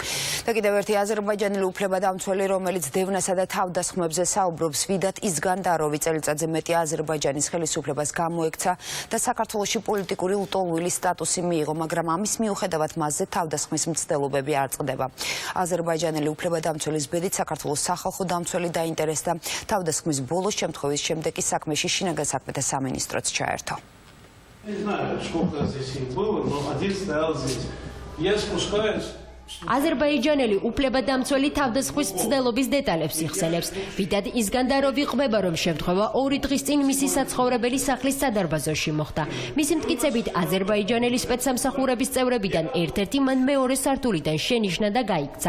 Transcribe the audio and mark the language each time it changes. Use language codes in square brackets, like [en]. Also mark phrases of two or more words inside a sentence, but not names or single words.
[ka] და კიდევ ერთი აზერბაიჯანელი უფლებადამცველი, რომელიც დევნასა და თავდასხმებზე საუბრობს, ვიდათ ისგანდაროვი წელიწადზე მეტი აზერბაიჯანის ხელისუფლებას გამოექცა და საქართველოში პოლიტიკური ლტოლვილი სტატუსი მიიღო, მაგრამ ამის მიუხედავად მასზე თავდასხმის მცდელობები არ წყდება. აზერბაიჯანელი უფლებადამცველის ბედით საქართველოს სახალხო დამცველი დაინტერესდა. თავდასხმის ბოლოს შემთხვევის შემდეგ ის საქმეში შინაგან საქმეთა სამინისტროც ჩაერთო. [ru] Не знаю, сколько здесь их было, но один стоял здесь. Я спускаюсь. [ka] აზერბაიჯანელი უფლებადამცველი თავდასხმის მცდელობის დეტალებს იხსენებს. ვიდად ისგანდაროვი ყვება, რომ შემთხვევა 2 დღის წინ მისი საცხოვრებელი სახლის სადარბაზოში მოხდა. მისი მტკიცებით აზერბაიჯანელი სპეცსამსახურების წევრებიდან ერთ-ერთი მან მეორე სართულიდან შენიშნა და გაიქცა.